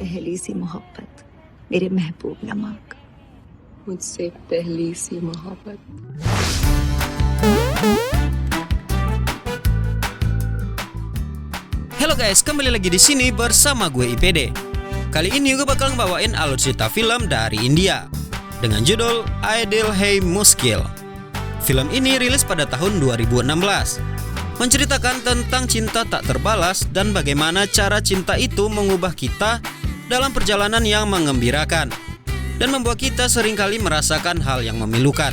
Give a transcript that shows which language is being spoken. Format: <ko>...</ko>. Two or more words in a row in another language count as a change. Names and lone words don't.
<ur>पहली सी मोहब्बत मेरे महबूब नमक मुझसे पहली सी मोहब्बत.</ur> <id>Halo guys, kembali lagi di sini bersama gue IPD. Kali ini gue bakal ngebawain alur cerita film dari India dengan judul Ae Hai Muskil. Film ini rilis pada tahun 2016, menceritakan tentang cinta tak terbalas dan bagaimana cara cinta itu mengubah kita dalam perjalanan yang mengembirakan dan membuat kita seringkali merasakan hal yang memilukan.</id>